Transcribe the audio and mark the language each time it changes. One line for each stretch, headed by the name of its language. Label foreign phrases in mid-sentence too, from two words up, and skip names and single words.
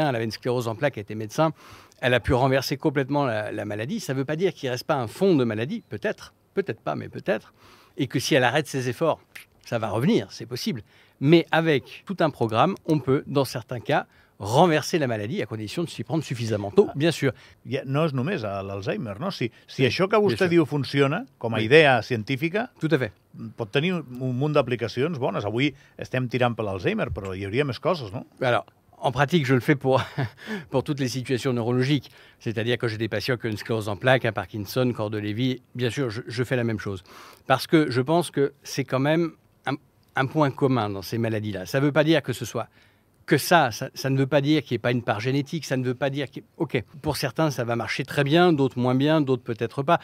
French: Elle avait une sclérose en plaques, elle était médecin. Elle a pu renverser complètement la maladie. Ça ne veut pas dire qu'il ne reste pas un fond de maladie, peut-être pas, mais peut-être. Et que si elle arrête ses efforts, ça va revenir, c'est possible. Mais avec tout un programme, on peut, dans certains cas, renverser la maladie à condition de s'y prendre suffisamment tôt, bien sûr.
Catalan: No és només l'Alzheimer, no? Si això que vostè diu funciona, com a idea científica,
French: tout à fait.
Catalan: Pot tenir un munt d'aplicacions bones. Avui estem tirant per l'Alzheimer, però hi hauria més coses, no?
French: Alors, en pratique, je le fais pour toutes les situations neurologiques. C'est-à-dire que j'ai des patients qui ont une sclérose en plaques, un Parkinson, corps de Lévy. Bien sûr, je fais la même chose. Parce que je pense que c'est quand même un point commun dans ces maladies-là. Ça ne veut pas dire que ce soit que ça ne veut pas dire qu'il n'y ait pas une part génétique, ça ne veut pas dire OK, pour certains, ça va marcher très bien, d'autres moins bien, d'autres peut-être pas.